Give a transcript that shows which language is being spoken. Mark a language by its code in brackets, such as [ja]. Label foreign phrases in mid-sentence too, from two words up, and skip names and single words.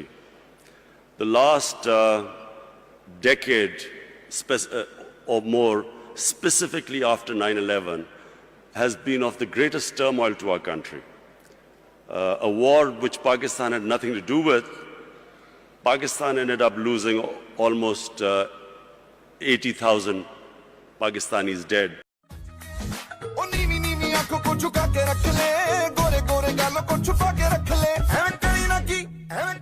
[en] The last decade or more, specifically after 9/11, has been of the greatest turmoil to our country. A war which Pakistan had nothing to do with. Pakistan ended up losing almost 80,000 Pakistanis dead. [hi] को झुका के रख ले गोरे गोरे गालों को छुपा के रख ले